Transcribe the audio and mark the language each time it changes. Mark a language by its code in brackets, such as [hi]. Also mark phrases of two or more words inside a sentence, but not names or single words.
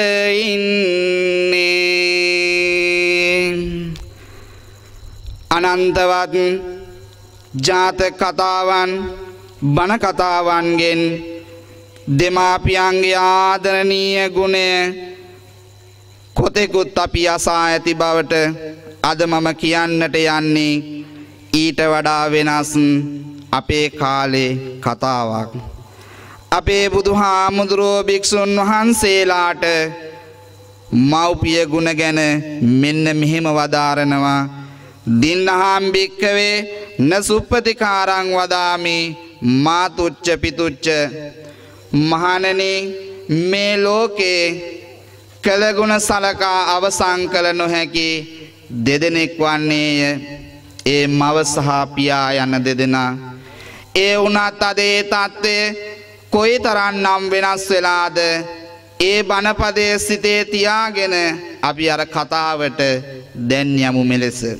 [si] ඉන්නේ අනන්තවත් ජාතක කතාවන් බණ කතාවන්ගෙන් දෙමාපියන්ගේ ආදරණීය ගුණය කොතෙකුත් අපි අසා ඇති බවට අද මම කියන්නට යන්නේ ඊට වඩා වෙනස් අපේ කාලේ කතාවක් අපේ බුදුහාමුදුරුවෝ භික්ෂුන් වහන්සේලාට මව්පිය ගුණ ගැන මෙන්න මෙහෙම වදාරනවා [pi] දින්නහම් භික්කවේ නසුප්පතිකාරං වදාමි මාතුච්ච පිතුච්ච [si] මහණෙනි මේ ලෝකේ කළගුණ සලකා අවසන් කළ නොහැකි දෙදෙනෙක් වන්නේය ඒ මව සහ පියා යන දෙදෙනා ඒ වුණත් අද ඒ තත්ත්වය කොයිතරම්නම් වෙනස් වෙලාද ඒ බණපදයේ සිතේ තියාගෙන අපි අර කතාවට දැන් යමු මෙලෙස